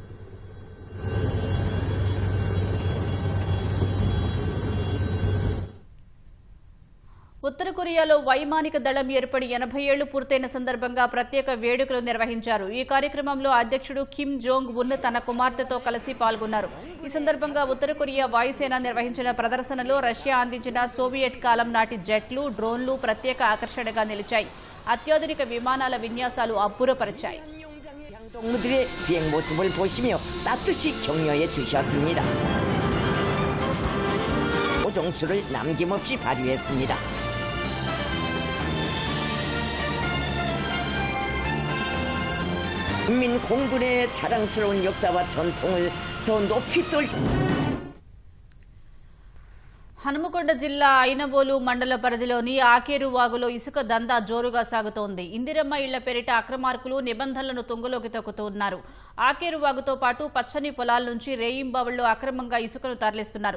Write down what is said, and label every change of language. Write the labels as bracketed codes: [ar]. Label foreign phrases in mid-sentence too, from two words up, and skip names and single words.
[te] ఉత్తర కొరియాలో వైమానిక దళం ఏర్పడి 80 ఏళ్లు పూర్తయిన సందర్భంగా ప్రత్యేక వేడుకలు నిర్వహించారు. ఈ కార్యక్రమంలో అధ్యక్షుడు కిమ్ జోంగ్ ఉన్ తన కుమార్తెతో కలిసి పాల్గొన్నారు. ఈ సందర్భంగా ఉత్తర కొరియా వాయుసేన నిర్వహించిన ప్రదర్శనలో రష్యా అందించిన సోవియట్ కాలం నాటి జెట్లు, డ్రోన్లు ప్రత్యేక ఆకర్షణగా నిలిచాయి. అత్యాధునిక విమానాల విన్యాసాలు అబ్బురపరిచాయి. [ko] 동무들의 비행 모습을 보시며 따뜻이 격려해 주셨습니다. 오종수를 남김없이 발휘했습니다. 국민 공군의 자랑스러운 역사와 전통을 더 높이 뚫 [te] హనుమకొండ జిల్లా ఐనవోలు మండల పరిధిలోని ఆకేరు వాగులో ఇసుక దందా జోరుగా సాగుతోంది. ఇందిరమ్మ ఇళ్ల పేరిట అక్రమార్కులు నిబంధనలను తుంగలోకి తొక్కుతున్నారు. ఆకేరు వాగుతో పాటు పచ్చని పొలాల నుంచి రేయింబావుల్లో అక్రమంగా ఇసుకను తరలిస్తున్నారు.